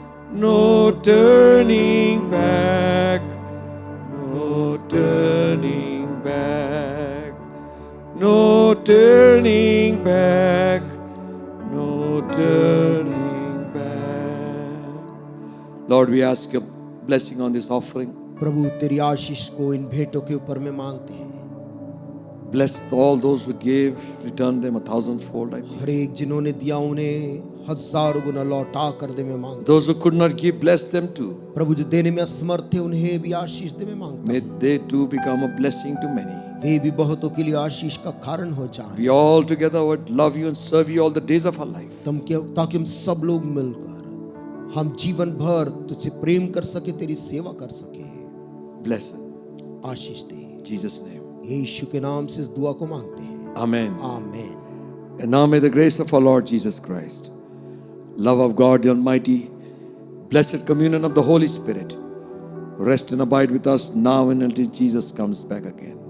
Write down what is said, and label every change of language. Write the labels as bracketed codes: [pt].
[en] No turning back, no turning back, no turning back, no turning back. Lord, we ask your blessing on this offering. [hi] प्रभु तेरी आशीष को इन भेंटों के ऊपर में मांगते हैं। [en] Bless all those who gave, return them 1,000-fold. I pray. [hi] हर एक जिन्होंने दिया उन्हें 1000 गुना लौटा कर दे मैं मांगता [en] Those who could not give, bless them too. [hi] हूं। प्रभु जो देने में असमर्थ थे उन्हें भी आशीष दे मैं मांगता [en] May [hi] हूं। [en] they too become a blessing to many. [hi] वे भी बहुतों के लिए आशीष का कारण हो जाएं। [en] We all together would love you and serve you all the days of our life. [hi] ताकि हम सब लोग मिलकर हम जीवन भर तुझसे प्रेम कर सके, तेरी सेवा कर सके। [en] Bless them. [hi] Ashish दे, [en] In Jesus' name. [hi] यीशु के नाम से इस दुआ को मांगते हैं, [en] Amen. [hi] आमीन। [en] And now may the grace of our Lord Jesus Christ, love of God the Almighty, blessed communion of the Holy Spirit, rest and abide with us now and until Jesus comes back again.